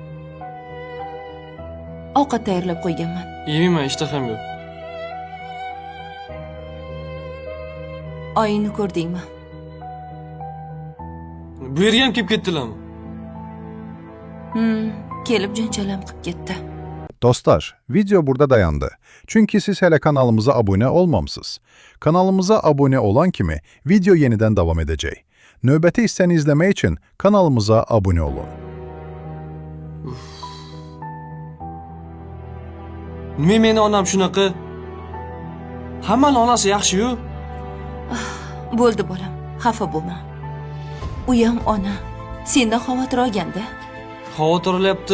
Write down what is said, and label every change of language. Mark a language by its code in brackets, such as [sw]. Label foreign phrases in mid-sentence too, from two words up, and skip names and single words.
[uz] Ovqat tayyorlab qo'yganman. Yeyman, ishtaham yo'q. Oyingni ko'rdingmi? Bu yerga ham kelib ketdilarmi? Kelib janjalam qilib ketdi. [tr] Dostlar, video burada dayandı. Çünkü siz hele kanalımıza abone olmamısınız. Kanalımıza abone olan kimi video yeniden devam edecek. [az] Növbəti hissəni izləmək için kanalımıza abone olun. [uz] Nima meni onam shunaqa? Hammaning onasi yaxshi-yu. Bo'ldi bolam, xafa bo'lma. U ham ona. Sendan xavotir olganda. Xavotir olyapti.